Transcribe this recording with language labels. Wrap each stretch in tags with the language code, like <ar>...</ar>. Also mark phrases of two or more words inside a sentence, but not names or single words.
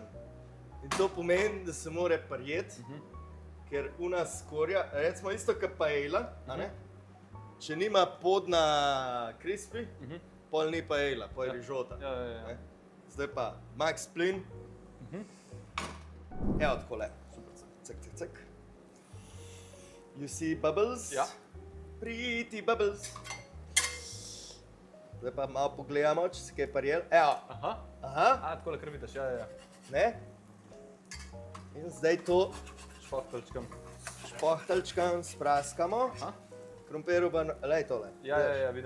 <sl>In to pomeni, da se mora prijeti, ker una skorja, recimo isto kot paella, a ne? Če nima podna crispy, pol ni paella, pol je rižota. Ja. Ne? zdaj pa max plin. Evo takole. Cek, cek, cek.</sl> <en>You see bubbles?</en> <sl>Ja.</sl> <en>Pretty bubbles.</en> <sl>Zdaj pa malo pogledamo, če si kaj parjel. Evo. Aha. Aha. A, takole kar vidiš, ja. Ne? In zdaj to Špahtalčkam. špohtalčkam spraskamo. Aha. Krompirju pa, lej tole. Ja, vidim.</sl>